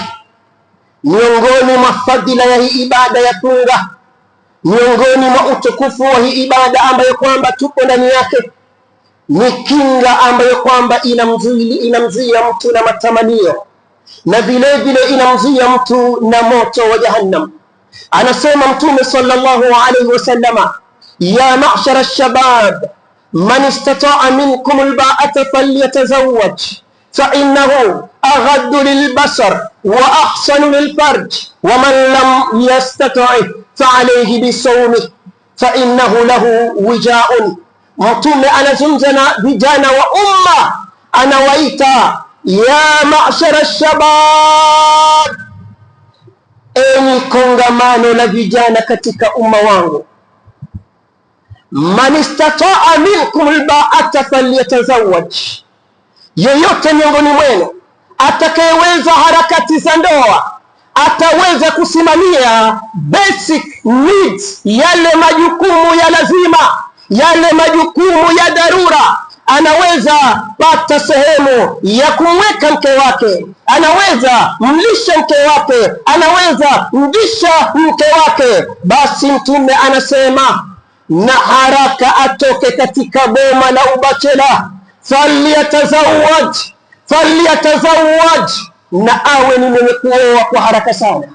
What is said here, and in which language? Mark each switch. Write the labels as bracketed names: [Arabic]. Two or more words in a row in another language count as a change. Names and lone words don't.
[Swahili] Miongoni mwa fadhila ya hii ibada ya funga, miongoni mwa utukufu wa hii ibada ambayo kwamba tupo ndani yake, ni kinga ambayo kwamba inamzuia mtu na matamanio, na vile vile inamzuia mtu na moto wa Jahannam. Anasema Mtume [Arabic] صلى الله عليه وسلم يا معشر الشباب من استطاع منكم الباءة فليتزوج فإنه أغض للبصر وأحصن للفرج ومن لم يستطع فعليه بالصوم فإنه له وجاء. [Swahili] Mtume anazungumza na vijana wa umma, anawaita [Arabic] يا معشر الشباب, [Swahili] enyi kongamano la vijana katika umma wangu, man [Arabic] استطاع منكم الباءة فليتزوج, [Swahili] yeyote miongoni mwenu atakayeweza harakati za ndoa, ataweza kusimamia basic needs, yale majukumu ya lazima, yale majukumu ya dharura, anaweza pata sehemu ya kumweka mke wake, anaweza mlisha mke wake, anaweza mvisha mke wake, basi Mtume anasema na haraka atoke katika boma la ubachela, falyatazawwaj, na awe ni mwenye kuoa kwa haraka sana.